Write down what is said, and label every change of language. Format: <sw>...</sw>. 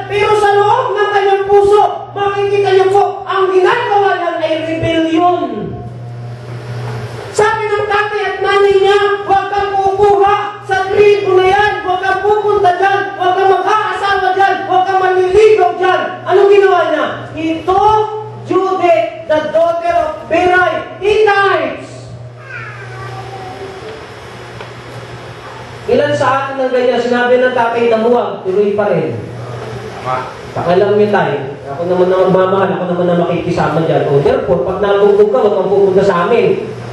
<tl>Pero sa loob ng kanyang puso, makikita niyo po, ang ginagawa yan ay rebellion. Sabi ng tatay at nanay niya, huwag kang kukuha sa tribo na yan. Huwag kang pupunta dyan. Huwag kang mag-aasawa dyan. Huwag kang manliligaw dyan. Anong ginawa niya?</tl> <en>Ito, Judith, the daughter of Berai, Hittites.</en> <tl>Ilan sa atin ng ganyan, sinabi ng tatay na huwag, tuloy pa rin. Pakialam niyo tayo. Ako naman na magmamahal, ako naman na makikisama dyan. O therefore, pag nabugbog ka, huwag kang pupunta sa amin.</tl>